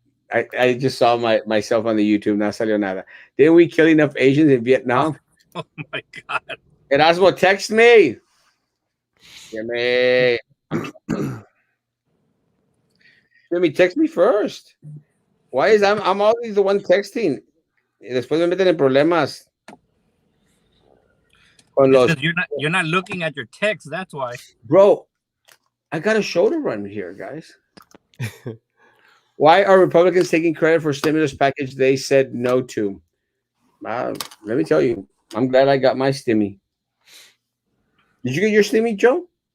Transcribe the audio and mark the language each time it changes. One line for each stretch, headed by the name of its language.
English: I just saw myself on the YouTube.
Spanish: No salió nada.
English: Didn't we kill enough Asians in Vietnam? Oh my God. Erasmo, text me. Jimmy, text me first. Why is I'm always the one texting?
Spanish: Después me meten en problemas.
English: You're not looking at your text. That's why. Bro, I got a show to run here, guys. Why are Republicans taking credit for stimulus package they said no to? Let me tell you, I'm glad I got my stimmy. Did you get your stimmy, Joe?